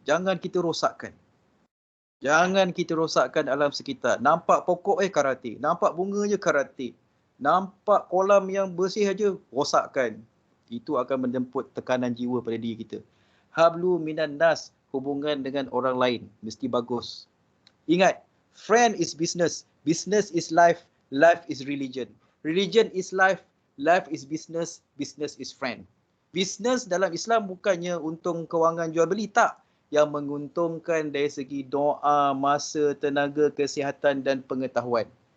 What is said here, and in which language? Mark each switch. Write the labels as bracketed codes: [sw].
[ms] Jangan kita rosakkan. Jangan kita rosakkan alam sekitar. Nampak pokok karate, nampak bunga je karate, nampak kolam yang bersih aja rosakkan. Itu akan menjemput tekanan jiwa pada diri kita. [ar] Hablu minan nas, [ms] hubungan dengan orang lain mesti bagus. [en] Ingat, friend is business, business is life, life is religion. Religion is life, life is business, business is friend. [ms] Business dalam Islam bukannya untung kewangan jual beli, tak. Yang menguntungkan dari segi doa, masa, tenaga, kesihatan dan pengetahuan.